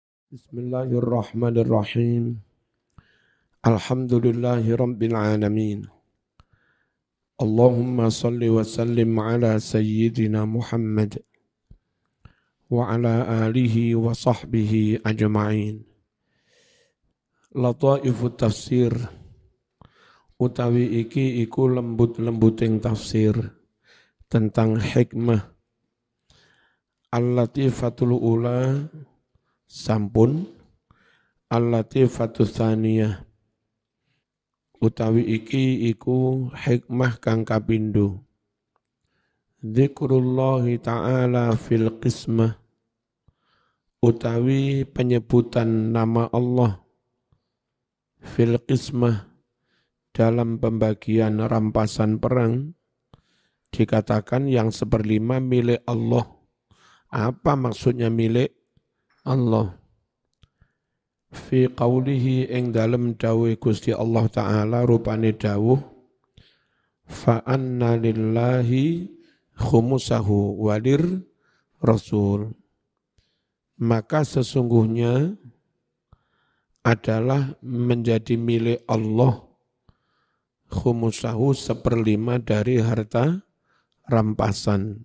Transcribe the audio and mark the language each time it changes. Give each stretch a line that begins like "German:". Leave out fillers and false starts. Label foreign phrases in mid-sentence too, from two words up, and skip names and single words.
Arabic: بسم الله الرحمن الرحيم. الحمد لله رب العالمين. اللهم صل وسلم على سيدنا محمد وعلى آله وصحبه أجمعين. لطائف تفسير
Javanese: utawi iki iku lembut-lembuting tafsir
Indonesian: tentang hikmah.
Arabic: اللطيفة الأولى
Javanese: sampun,
Arabic: اللطيفة الثانية
Javanese: utawi iki iku hikmah kang kapindho.
Arabic: ذكر الله تعالى في القسمة
Indonesian: utawi penyebutan nama Allah
Arabic: في القسمة
Indonesian: dalam pembagian rampasan perang dikatakan yang seperlima milik Allah. Apa maksudnya milik Allah?
Arabic: في قوله
Javanese: ing dalem dawuh Gusti Allah Ta'ala rupane dawuh
Arabic: فأن لله خمسه وللرسول,
Indonesian: maka sesungguhnya adalah menjadi milik Allah khumusahu seperlima dari harta rampasan.